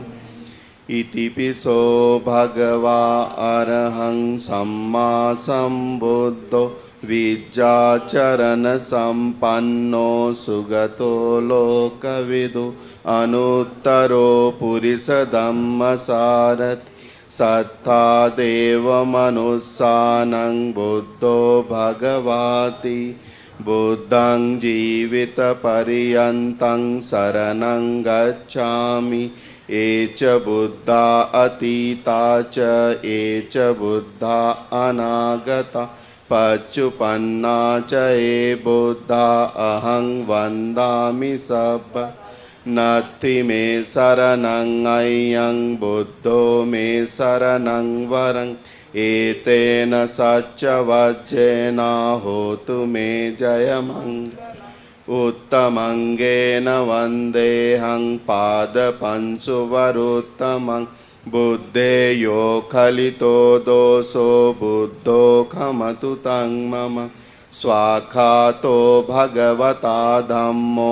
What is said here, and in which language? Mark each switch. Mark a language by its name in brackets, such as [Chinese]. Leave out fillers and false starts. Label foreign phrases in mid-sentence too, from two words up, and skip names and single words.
[Pali] इतिपिसो भगवा अरहं सम्मा सम्बुद्धो विद्याचरण संपन्नो सुगतो लोकविदु अनुत्तरो पुरुषधम्मसारथि सत्ता देवमनुस्सानं बुद्धो भगवाति। बुद्धं जीवितपर्यन्तं शरणं गच्छामि, ये च बुद्धा अतीता च ये च बुद्धा अनागता पच्चुपन्ना च ये बुद्धा अहं वन्दामि सब। नत्थि मे शरणं अय्यं बुद्धो मे शरणं वरं एतेन सच्चवज्जेन होतु मे जयमङ्गलम् उत्तमङ्गेन वन्देऽहं पादपंशुवरुत्तमं बुद्धेयो खलितो दोषो बुद्धो खमतु तं मम स्वाखातो भगवता धम्मो